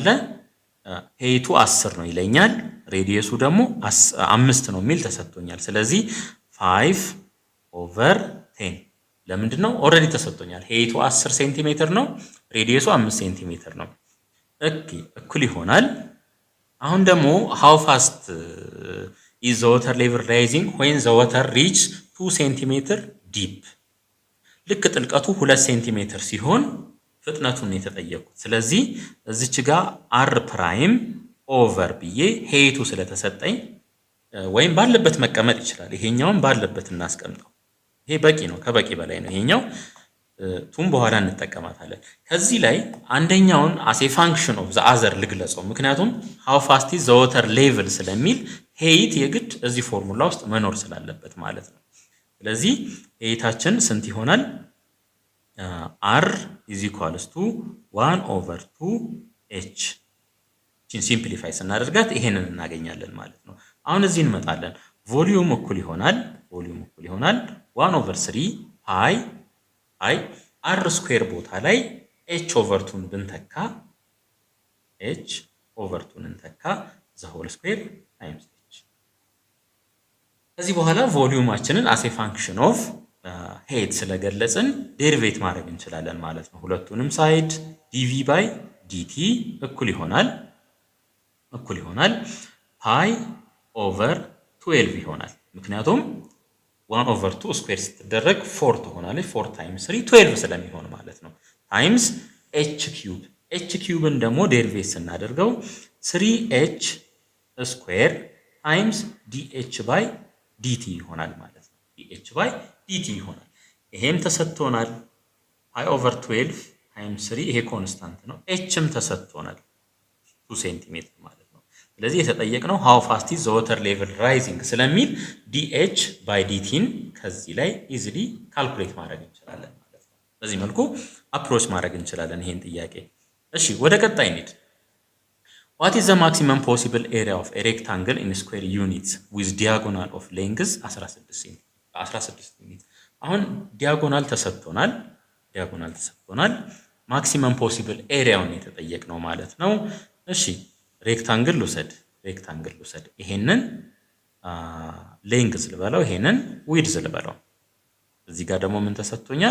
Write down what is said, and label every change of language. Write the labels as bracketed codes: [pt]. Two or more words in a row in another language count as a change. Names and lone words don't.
[am] ሄይቱ 10 ነው ይለኛል። ሬዲየሱ ደግሞ 5 ነው የሚል ተሰጥቶኛል። ስለዚህ 5/10 ለምንድን ነው? ኦልሬዲ ተሰጥቶኛል። ሄይቱ 10 ሴንቲሜትር ነው፣ ሬዲየሱ 5 ሴንቲሜትር ነው። እኩል ይሆናል። አሁን ደግሞ [en] how fast is the water level rising when the water reach 2 centimeter deep? [am] ልክ ጥልቀቱ 2 ሴንቲሜትር ሲሆን ፍጥነቱን የተጠየቁት። ስለዚህ እዚች ጋር [en] r prime over [am] ብዬ ሄይቱ ስለተሰጠኝ ወይም ባለበት መቀመጥ ይችላል። ይሄኛውን ባለበት እናስቀምጠው። ይሄ በቂ ነው፣ ከበቂ በላይ ነው። ይሄኛው ቱም በኋላ እንጠቀማታለን። ከዚህ ላይ አንደኛውን [en] as a function of the other [am] ልግለጸው፣ ምክንያቱም [en] how fast is the water level [am] ስለሚል ሄይት የግድ እዚህ ፎርሙላ ውስጥ መኖር ስላለበት ማለት ነው። ስለዚህ ሄይታችን ስንት ይሆናል? r = 1/2h ቺን ሲምፕሊፋይ ስናደርጋት ይሄንን እናገኛለን ማለት ነው። አሁን እዚህ እንመጣለን። ቮሊዩም እኩል ይሆናል 1/3 [en] pi r square [am] ቦታ ላይ h/2ን ብንተካ [en] the whole square times h። [am] ከዚህ በኋላ ቮሊዩማችንን [en] as a function of height [am] ስለገለጽን ዴሪቬት ማድረግ እንችላለን ማለት ነው። ሁለቱንም ሳይድ [en] dv by dt [am] እኩል ይሆናል [en] pi over 12 [am] ይሆናል። ምክንያቱም 1/2 ስኩዌር ስትደረግ 4 ትሆናለች። [en] 4 times 3 12 [am] ስለሚሆን ማለት ነው። ታይምስ h ኪዩብን ደግሞ ዴሪቬት ስናደርገው [en] 3h square times dh by dt [am] ይሆናል ማለት ነው። [en] dh by dt [am] ይሆናል። ይሄም ተሰጥቶናል [en] pi over 12 times 3 [am] ይሄ ኮንስታንት ነው። ኤችም ተሰጥቶናል 2 ሴንቲሜትር ማለት ነው። ስለዚህ የተጠየቅነው [en] how fast is the water level rising [am] ስለሚል [en] dh by dt [am] ከዚህ ላይ [en] easily calculate [am] ማድረግ እንችላለን ማለት ነው። በዚህ መልኩ አፕሮች ማድረግ እንችላለን ይሄን ጥያቄ። እሺ ወደ ቀጣይ እንሂድ። [en] What is the maximum possible area of a rectangle in square units with diagonal of length 16 unit? [am] አሁን ዲያጎናል ተሰጥቶናል። [en] maximum possible area [am] የተጠየቅነው ማለት ነው። እሺ ሬክታንግል ልውሰድ። ይሄንን ሌንግዝ ልበለው፣ ይሄንን ዊድዝ ልበለው። እዚህ ጋር ደግሞ ምን ተሰጥቶኛል?